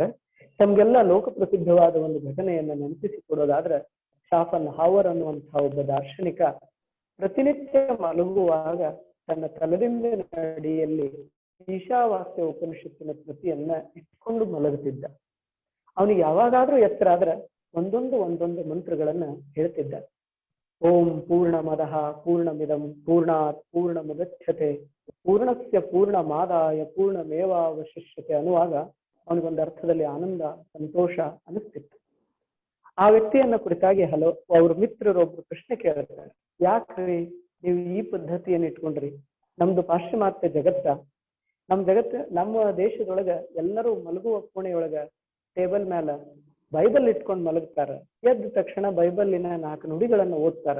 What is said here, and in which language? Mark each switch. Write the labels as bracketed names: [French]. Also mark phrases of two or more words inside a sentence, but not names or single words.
[Kannada] ತಮ್ಗೆಲ್ಲ ಲೋಕಪ್ರಸಿದ್ಧವಾದ ಒಂದು ಘಟನೆಯನ್ನ ನೆನಪಿಸಿಕೊಡೋದಾದ್ರೆ, ಶಾಫನ್ ಹಾವರ್ ಅನ್ನುವಂತಹ ಒಬ್ಬ ದಾರ್ಶನಿಕ ಪ್ರತಿನಿತ್ಯ ಮಲಗುವಾಗ ತನ್ನ ತಲೆದಿಂಬಿನ ಅಡಿಯಲ್ಲಿ ಈಶಾವಾಸ್ಯ ಉಪನಿಷತ್ತಿನ ಕೃತಿಯನ್ನ ಇಟ್ಕೊಂಡು ಮಲಗುತ್ತಿದ್ದ. ಅವನಿಗೆ ಯಾವಾಗಾದ್ರೂ ಎತ್ತರ ಆದ್ರೆ ಒಂದೊಂದು ಮಂತ್ರಗಳನ್ನ ಹೇಳ್ತಿದ್ದ. [Sanskrit] ಓಂ ಪೂರ್ಣಮದಃ ಪೂರ್ಣಮಿದಂ ಪೂರ್ಣಾತ್ ಪೂರ್ಣಮುದಚ್ಯತೆ ಪೂರ್ಣಸ್ಯ ಪೂರ್ಣಮಾದಾಯ ಪೂರ್ಣಮೇವಾವಶಿಷ್ಯತೆ [Kannada] ಅನ್ನುವಾಗ ಅವನಿಗೊಂದು ಅರ್ಥದಲ್ಲಿ ಆನಂದ, ಸಂತೋಷ ಅನಿಸ್ತಿತ್ತು. ಆ ವ್ಯಕ್ತಿಯನ್ನ ಕುರಿತಾಗಿ ಅವ್ರ ಮಿತ್ರರೊಬ್ರು ಪ್ರಶ್ನೆ ಕೇಳ್ತಾರೆ, ಯಾಕ್ರಿ ನೀವು ಈ ಪದ್ಧತಿಯನ್ನು ಇಟ್ಕೊಂಡ್ರಿ? ನಮ್ದು ಪಾಶ್ಚಿಮಾತ್ಯ ನಮ್ಮ ದೇಶದೊಳಗ ಎಲ್ಲರೂ ಮಲಗುವ ಕೋಣೆಯೊಳಗ ಟೇಬಲ್ ಮೇಲೆ ಬೈಬಲ್ ಇಟ್ಕೊಂಡು ಮಲಗ್ತಾರ, ಎದ್ದ ತಕ್ಷಣ ಬೈಬಲ್ಲಿನ 4 ನುಡಿಗಳನ್ನ ಓದ್ತಾರ.